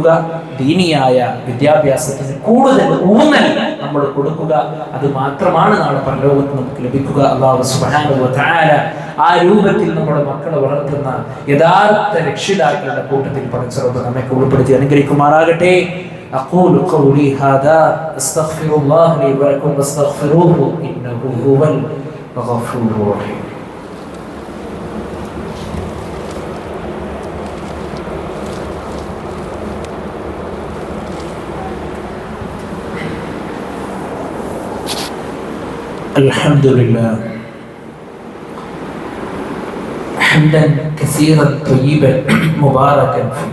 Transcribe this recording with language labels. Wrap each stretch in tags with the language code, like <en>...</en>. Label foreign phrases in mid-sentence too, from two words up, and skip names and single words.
<ml>ദീനിയായ വിദ്യാഭ്യാസത്തിന് കൂടുതൽ ഊന്നൽ നമ്മൾ കൊടുക്കുക. അത് മാത്രമാണ് നാളെ പരലോകത്ത് നമുക്ക് ലഭിക്കുക.</ml> <ar>الله سبحانه وتعالى</ar> <ml>ആ രൂപത്തിൽ നമ്മുടെ മക്കളെ വളർത്തുന്ന യഥാർത്ഥ രക്ഷിതാക്കളുടെ കൂട്ടത്തിൽ പടച്ച റബ്ബ് നമ്മെ ഉൾപ്പെടുത്തി അനുഗ്രഹിക്കുമാറാകട്ടെ.</ml> <ar>أقول قولي هذا أستغفر الله لي ولكم واستغفروه إنه هو الغفور الرحيم. الحمد لله حمدا كثيرا طيبا مباركا فيه.</ar>